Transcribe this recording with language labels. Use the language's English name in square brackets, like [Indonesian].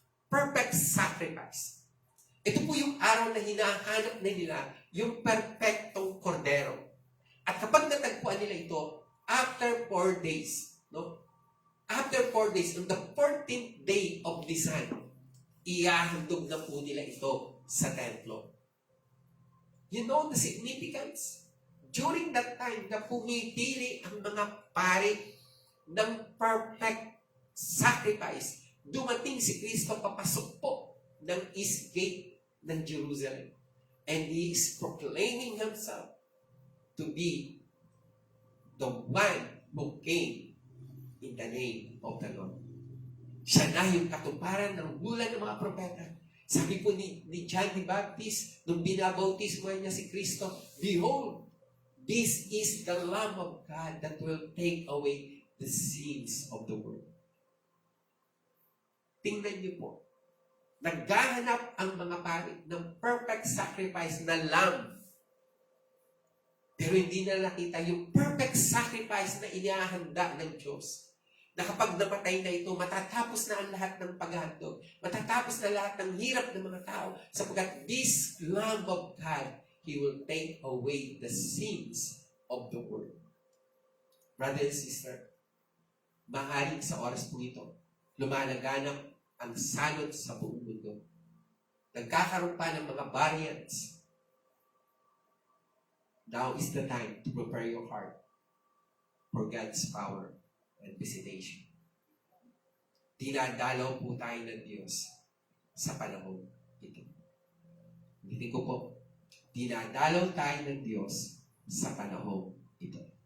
[English] Perfect sacrifice. [Filipino] Ito po yung araw na hinahanap na nila yung perfectong kordero. At kapag natagpuan nila ito, [English] after 4 days, [Filipino] no? [English] After 4 days, on the 14th day of Nisan, [Filipino] ihahandog na po nila ito sa templo. [English] You know the significance? [Filipino] During that time, na pumipili ang mga pari ng [English] perfect sacrifice, [Filipino] dumating si Kristo papasok po ng east gate ng Jerusalem. [English] And He is proclaiming Himself to be the one who came in the name of the Lord. [Filipino] Siya na yung katuparan ng bulan ng mga propeta. Sabi po ni John the Baptist, nung binabautismo niya si Kristo, Behold, [English] This is the Lamb of God that will take away the sins of the world. [Filipino] Tingnan niyo po. Naghahanap ang mga pari ng perfect sacrifice na lamb. Pero hindi na nakita yung perfect sacrifice na inihahanda ng Diyos. Na kapag napatay na ito, matatapos na ang lahat ng paghandog. Matatapos na lahat ng hirap ng mga tao. [English] Sapagkat this Lamb of God, He will take away the sins of the world. Brother and sister, [Filipino] maaaring sa oras po ito, lumalaganap ang salot sa buong mundo. Nagkakaroon pa ng mga variants. [English] Now is the time to prepare your heart for God's power and visitation. [Filipino] Dinadalaw po tayo ng Diyos sa panahon ito. Ulitin ko po, dinadalaw tayo ng Diyos sa panahon ito.